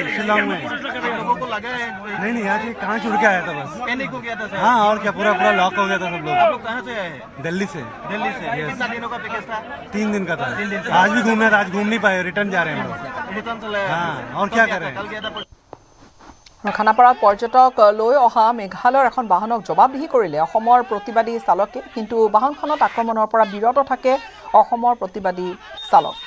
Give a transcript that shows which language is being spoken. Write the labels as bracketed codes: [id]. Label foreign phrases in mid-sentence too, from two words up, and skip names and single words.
[hi] आप लोगों को लगा है? नहीं आज ये कहाँ छुड़ के आया था बस। पैनिक हो गया था सर? हाँ, और क्या, पूरा लॉक हो गया था सब लोग। आप लोग कहाँ से आए हैं? दिल्ली से। कितना दिनों का पैकेज था? 3 दिन का था। आज भी घूमना था, आज घूम नहीं पाए, रिटर्न जा रहे हैं हम लोग। रिटर्न चला है? हाँ, और क्या कर रहे हैं? कल गया था [as] খানাপাৰাত পৰ্যটক লৈ অহা মেঘালয়ৰ এখন বাহনক জবাবদিহি কৰিলে অসমৰ প্ৰতিবাদী চালকে, কিন্তু বাহনখনত আক্ৰমণৰ পৰা বিৰত থাকে অসমৰ প্ৰতিবাদী চালক।